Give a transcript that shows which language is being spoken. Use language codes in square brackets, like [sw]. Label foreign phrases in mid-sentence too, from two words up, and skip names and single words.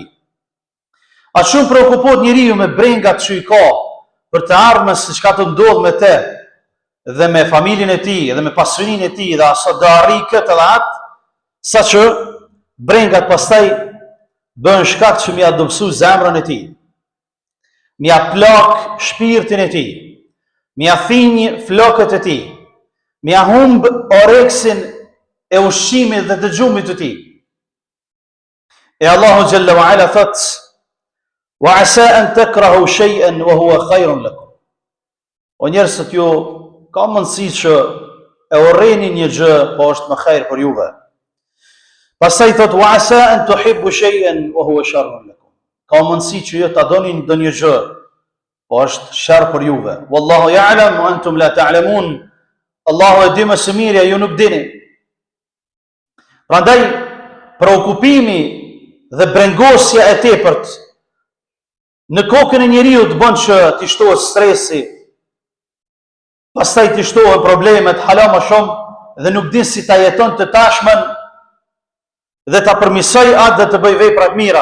[sq] Aq shumë preokupohet njeriu me brengat që i ka për të ardhmen se çka të ndodh me te dhe me familjen e tij dhe me pasurinë e tij dhe asa do arrijë këtë dhe atë, saqë brengat pastaj bën shkak që m'ia dobësu zemrën e tij, m'ia plak shpirtin e tij, m'ia thinj flokët e tij, m'ia humb oreksin e ushqimit dhe dëgjumit të tij. [ar] E Allahu جل وعلا thot: "وعسى أن تكرهوا شيئا وهو خير لكم." [sq] O njerëzit, ju ka mundësi që e urreni një gjë, po është më khajr për juve. Pastaj thot: [ar] "وعسى أن تحبوا شيئا وهو شر لكم." [sq] Ka mundësi që ju ta doni ndonjë gjë, po është sharr për juve. [ar] والله يعلم وأنتم لا تعلمون. [sq] Allahu e di më së miri, ju nuk dini. Prandaj preokupimi dhe brengosja e tepërt në kokën e njeriu të bën që t'i shtohet stresi, pastaj t'i shtohen problemet hala më shumë dhe nuk din si ta jeton të tashmen dhe ta përmirësoj atë dhe të bëj vepra të mira.